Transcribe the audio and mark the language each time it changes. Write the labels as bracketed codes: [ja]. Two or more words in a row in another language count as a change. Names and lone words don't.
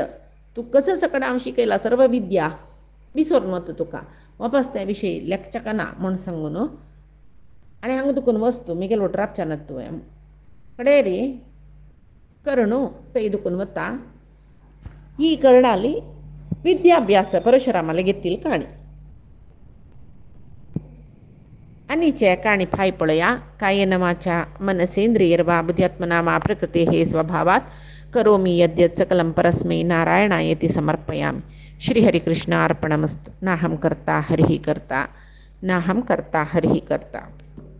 [kok] तूं कसं सकड हांव शिकयला सर्व विद्या विसरून वता तुका वापस त्या विशयी लेखचका ना म्हूण सांगून आनी हांगा दुखून वस्तू मिगेल वोट राबच्या ना तुवें कडेरी कर्णू थंय दुखून वता. ही कर्णाली विद्याभ्यास परशुरामाला घेतली काणी. आनीचे काणी फाय पळया. [sa] कायेन वाचा मनसेंद्रियर्वा बुद्ध्यात्मना मा प्रकृतेः स्वभावात् करोमि यद्यत् सकलं परस्मै नारायणायेति समर्पयामि. श्रीहरिकृष्णार्पणमस्तु. नाहं कर्ता हरिः कर्ता नाहं कर्ता हरिः कर्ता.